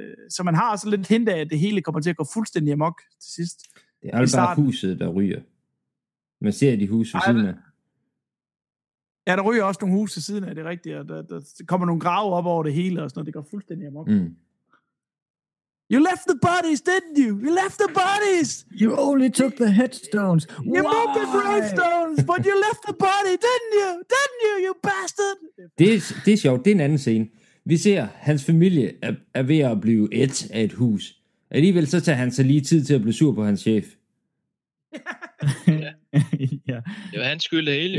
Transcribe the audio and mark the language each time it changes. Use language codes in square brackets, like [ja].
[da] Så man har også lidt hint af, at det hele kommer til at gå fuldstændig amok til sidst. Det er altså bare huset, der ryger. Man ser de huse ved siden af. Ja, der ryger også nogle huse ved siden af, det er rigtigt. Og der kommer nogle grave op over det hele og sådan noget. Det går fuldstændig amok. Mm. [en] You left the bodies, didn't you? You left the bodies! You only took the headstones. Why? You moved the headstones, but you left the body, didn't you? Didn't you, you bastard? [da] Det er sjovt. Det er en anden scene. Vi ser, hans familie er ved at blive et af et hus. Alligevel så tager han sig lige tid til at blive sur på hans chef. Det var hans skyld af hele.